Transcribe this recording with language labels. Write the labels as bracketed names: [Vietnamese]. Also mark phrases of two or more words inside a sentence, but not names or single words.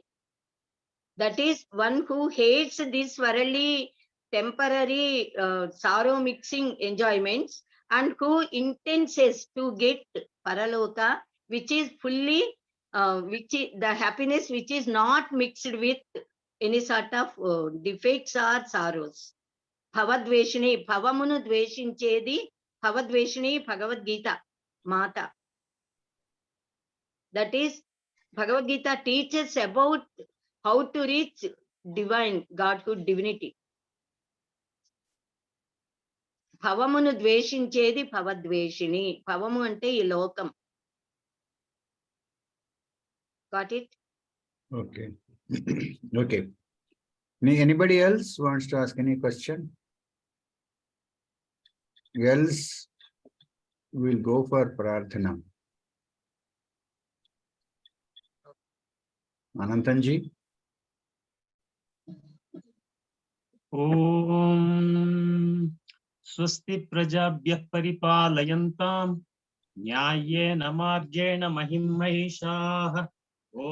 [English] That is one who hates this worldly temporary sorrow mixing enjoyments and who intends to get paraloka, which is fully, which is the happiness which is not mixed with any sort of defects or sorrows. [Telugu] భవద్వేషిణి, భవమును ద్వేషించేది, భవద్వేషిణి భగవద్గీత, మాట. [English] That is, Bhagavad-gita teaches about how to reach divine, Godhood, divinity. [Telugu] భవమును ద్వేషించేది భవద్వేషిణి. భవము అంటే ఈ లోకం. [English] Got it? Okay. Okay. Anybody else wants to ask any question? Else, we'll go for Prarthana. Anantanji. [Sanskrit] ॐ स्वस्ति प्रजाभ्यः परिपालयन्तां न्याय्येन मार्गेण महिं महिषाः ओ